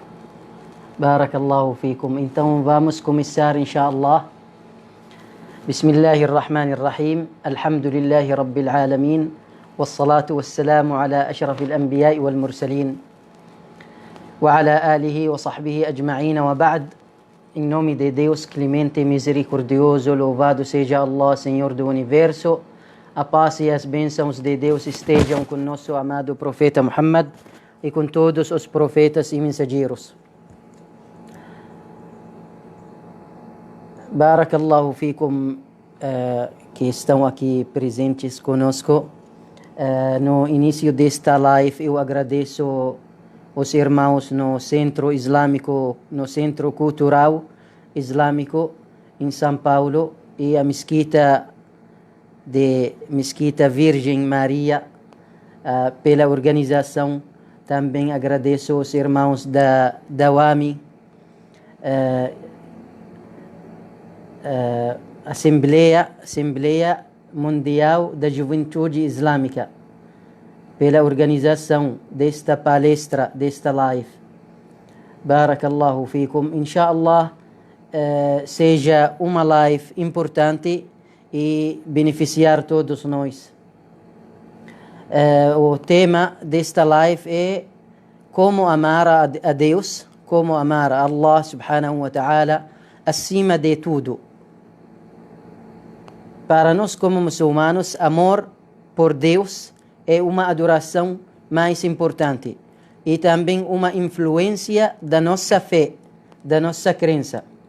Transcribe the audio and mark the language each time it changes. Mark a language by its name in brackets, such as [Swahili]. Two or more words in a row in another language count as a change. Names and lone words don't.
[Arabic] بارك الله فيكم. [Portuguese] Então vamos começar inshallah. [Arabic] بسم الله الرحمن الرحيم. الحمد لله رب العالمين والصلاة والسلام على أشرف الأنبياء والمرسلين وعلى آله وصحبه أجمعين وبعد. [Portuguese] Em nome de Deus clemente e misericordioso, louvado seja Allah, Senhor do Universo. A paz e as bênçãos de Deus estejam com nosso amado profeta Muhammad e com todos os profetas e mensageiros. [Arabic] بارك الله فيكم, [Portuguese] que estão aqui presentes conosco. No início desta live eu agradeço os irmãos no Centro Islâmico, no Centro Cultural Islâmico em São Paulo e a Mesquita Virgem Maria pela organização. Também agradeço os irmãos da Dawami, Assembleia Mundial da Juventude Islâmica, pela organização desta palestra, desta live. [Arabic] بارك الله فيكم. [Portuguese] Inshallah, seja uma live importante e beneficiar todos nós. O tema desta live é como amar a Deus, como amar a Allah [Arabic] سبحانه وتعالى [Portuguese] acima de tudo. Para nós como muçulmanos, amor por Deus é uma adoração mais importante e também uma influência da nossa fé, da nossa crença.